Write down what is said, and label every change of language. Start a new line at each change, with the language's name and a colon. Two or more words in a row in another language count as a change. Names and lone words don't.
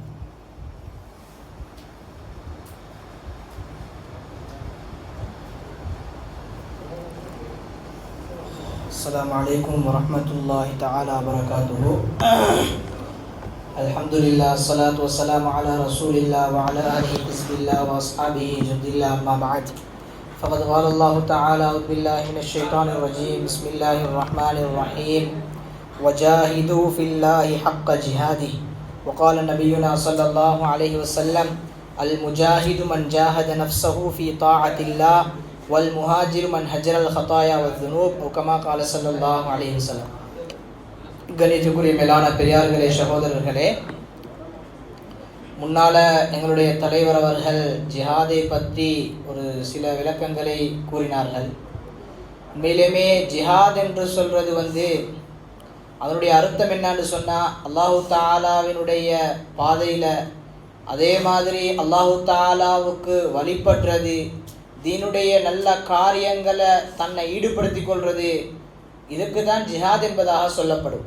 Arabic: السلام عليكم ورحمة الله تعالى وبركاته. الحمد لله صلاة والسلام على رسول الله وعلى آله حزب الله وأصحابه جل الله أما بعد. ஃபகத் قال الله تعالى أعوذ بالله من الشيطان الرجيم بسم الله الرحمن الرحيم وجاهدوا في الله حق جهاده وقال نبينا صلى الله عليه وسلم المجاهد من جاهد نفسه في طاعة الله والمهاجر من هجر الخطايا والذنوب وكما قال صلى الله عليه وسلم.
Tamil: கணித்துக்குரிய மேலான பெரியார்களே, சகோதரர்களே, முன்னால் எங்களுடைய தலைவர் அவர்கள் ஜிஹாதை பற்றி ஒரு சில விளக்கங்களை கூறினார்கள். உண்மையிலுமே ஜிஹாத் என்று சொல்கிறது அதனுடைய அர்த்தம் என்னன்னு சொன்னால், அல்லாஹு தாலாவினுடைய பாதையில், அதே மாதிரி அல்லாஹு தாலாவுக்கு வழிபடுறது, தீனுடைய நல்ல காரியங்களை தன்னை ஈடுபடுத்தி கொள்வது, இதுக்கு தான் ஜிஹாத் என்பதாக சொல்லப்படும்.